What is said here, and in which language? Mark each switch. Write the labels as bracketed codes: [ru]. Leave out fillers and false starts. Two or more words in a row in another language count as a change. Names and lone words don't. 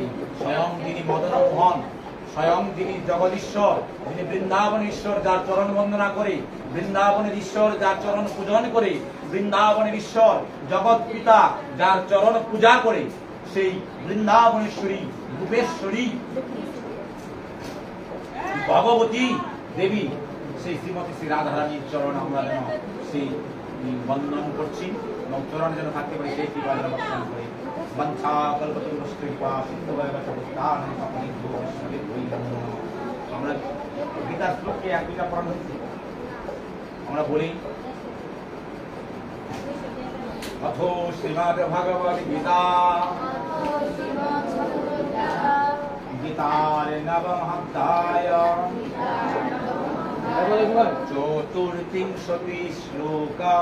[bn] স্বয়ং যিনি মদন মোহন, স্বয়ং যিনি জগদীশ্বর, যিনি বৃন্দাবন ঈশ্বর, যার চরণ বন্দনা করে, বৃন্দাবনের ঈশ্বর যার চরণ পূজন করে, বৃন্দাবনের ঈশ্বর জগৎ পিতা যার চরণ পূজা করে, সেই বৃন্দাবনেশ্বরী রূপেশ্বরী ভগবতী দেবী, সেই শ্রীমতী শ্রী রাধারানীর চরণ আমরা যেন সেই বন্দন করছি। এবং চরণে যেন থাকতে পারি সেই কৃপা যেন বর্ষণ করে [sa] বাঞ্ছা কল্পতরুশ্চ কৃপা সিন্ধুবৈবচ পতিতানাং পাবনেভ্যো বৈষ্ণবেভ্যো নমো নমঃ। [bn] আমরা গীতার শ্লোককে এক দুইটা পড়ানো হয়েছে, আমরা বলি অথো শ্রীমদ্ ভগবদ্ গীতা গীতার নবম অধ্যায় চতুর্থিংশতি শ্লোক